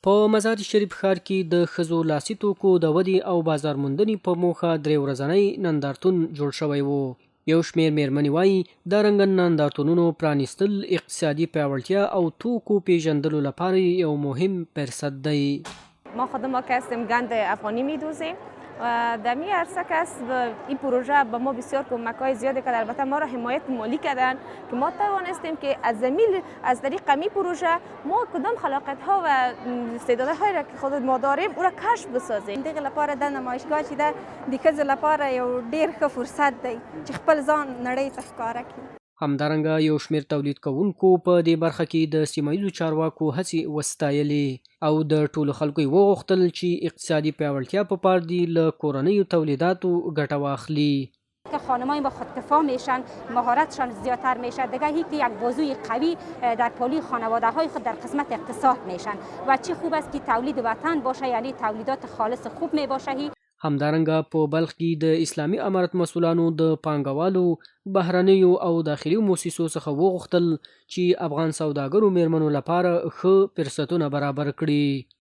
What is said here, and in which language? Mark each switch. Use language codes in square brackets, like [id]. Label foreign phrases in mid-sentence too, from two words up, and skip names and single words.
[ps] په مزار شریف ښار کې د ښځو لاسي توکو د ودې او بازار موندنې په موخه درې ورځنی نندارتون جوړ شوی و. یو شمېر مېرمنې وایي دا رنګه نندارتونونو پرانیستل اقتصادي پیاوړتیا او توکو پیژندلو لپاره یو مهم فرصت دی. [fa] ما خودم که هستیم گند افغانی میدوزیم و در می عرصه که این پروژه به ما بسیار کمک‌های زیادی کرد. البته ما را حمایت مالی کردن که ما توانستیم که از طریق می پروژه ما کدام خلاقیت‌ها و استعدادهای را که خود ما داریم او را کشف بسازیم. [ps] دغه لپاره د نمایشگاه چې ده د ښځو لپاره یو ډیر ښه فرصت دی چې خپل ځان نړۍ ته ښکاره کړي. همدارنګه یو شمېر تولید کوونکو په دې برخه کې د سیمه ییزو چارواکو هڅې وستایلې او د ټولو خلکو یې وغوښتل چې اقتصادي پیاوړتیا په پار دي له کورنیو تولیداتو ګټه واخلي. [fa] که خانم‌های با خودکفا میشن، مهارتشان زیادتر میشه، دیگه یک بازوی قوی در پالی خانواده‌های خود در قسمت اقتصاد میشن و چه خوب است که تولید وطن باشه، یعنی تولیدات خالص خوب می باشه. [ps] همدارنګه په بلخ کې د اسلامي امارت مسؤلانو د پانګوالو بهرنیو او داخلي موسسو څخه وغوښتل چې افغان سوداګرو میرمنو لپاره ښه فرصتونه برابر کړي.